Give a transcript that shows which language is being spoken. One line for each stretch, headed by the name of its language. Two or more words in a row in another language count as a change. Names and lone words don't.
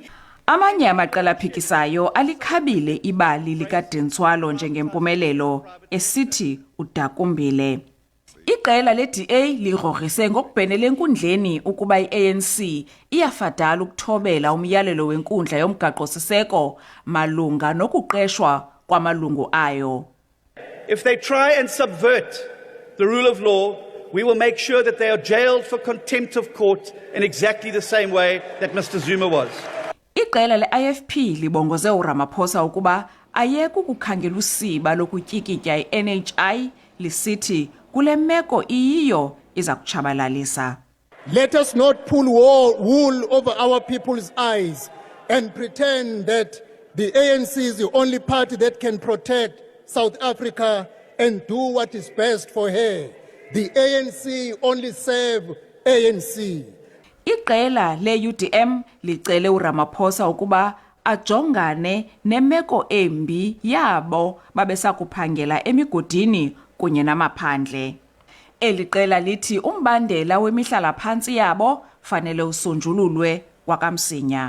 Xhosa: Amanye amaqela aphikisayo alikhabile ibali likaDentswalo njengempumelelo esithi udakumbile. Iqela leDA ligrogrise ngokubhenele enkundleni ukuba iANC iyafadala ukuthobela umyalelo wenkundla yomgaqo-siseko malunga nokuqeshwa kwamalungu ayo.
English: If they try and subvert the rule of law, we will make sure that they are jailed for contempt of court in exactly the same way that Mr. Zuma was.
Xhosa: Iqela le-IFP libongoze uRamaphosa ukuba ayeke ukukhangela usiba lokutyikitya iNHI lisithi kule meko iyiyo iza kutshabalalisa.
English: Let us not pull wool over our people's eyes and pretend that the ANC is the only party that can protect South Africa and do what is best for her. The ANC only serve ANC.
Xhosa: Iqela le-UDM licele uRamaphosa ukuba ajongane nemeko embi yabo babesakuphangela emigodini kunye namaphandle. Eli qela lithi umbandela wemihlala phantsi yabo fanele usonjululwe kwakamsinya.